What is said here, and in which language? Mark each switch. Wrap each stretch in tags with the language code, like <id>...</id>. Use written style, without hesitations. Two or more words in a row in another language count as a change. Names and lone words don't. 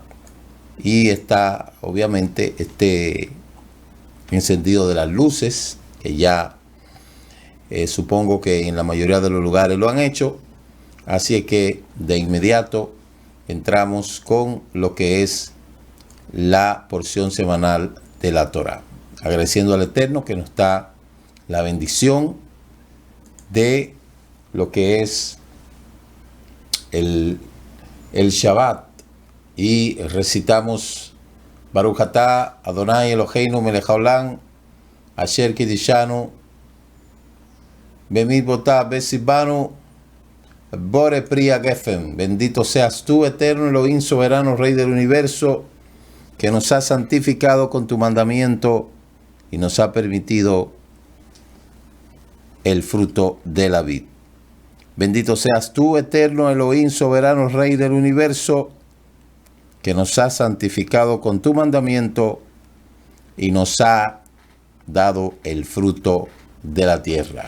<es>Y está obviamente este encendido de las luces que ya supongo que en la mayoría de los lugares lo han hecho, así es que de inmediato entramos con lo que es la porción semanal de la Torá, agradeciendo al Eterno que nos da la bendición de lo que es el Shabbat, y recitamos</es> <he>ברוך אתה אדוני אלוהינו מלך העולם, אשר קדשנו במצוותיו וקיימנו בורא פרי הגפן.</he> <es>Bendito seas tú, eterno Elohim, soberano Rey del universo, que nos ha santificado con tu mandamiento y nos ha permitido el fruto de la vid. Bendito seas tú, eterno Elohim, soberano Rey del universo, que nos ha santificado con tu mandamiento y nos ha dado el fruto de la tierra.</es>